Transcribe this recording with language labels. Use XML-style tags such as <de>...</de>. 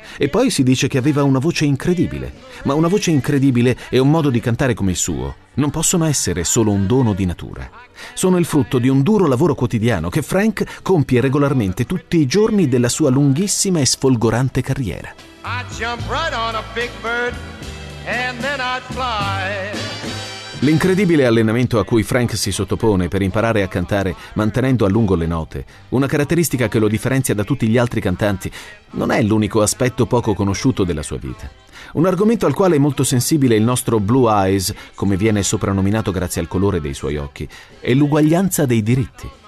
<it>E poi si dice che aveva una voce incredibile. Ma una voce incredibile e un modo di cantare come il suo non possono essere solo un dono di natura. Sono il frutto di un duro lavoro quotidiano che Frank compie regolarmente tutti i giorni della sua lunghissima e sfolgorante carriera.</it> <en>I jump right on a big bird and then I fly.</en> <it>L'incredibile allenamento a cui Frank si sottopone per imparare a cantare mantenendo a lungo le note, una caratteristica che lo differenzia da tutti gli altri cantanti, non è l'unico aspetto poco conosciuto della sua vita. Un argomento al quale è molto sensibile il nostro Blue Eyes, come viene soprannominato grazie al colore dei suoi occhi, è l'uguaglianza dei diritti.</it>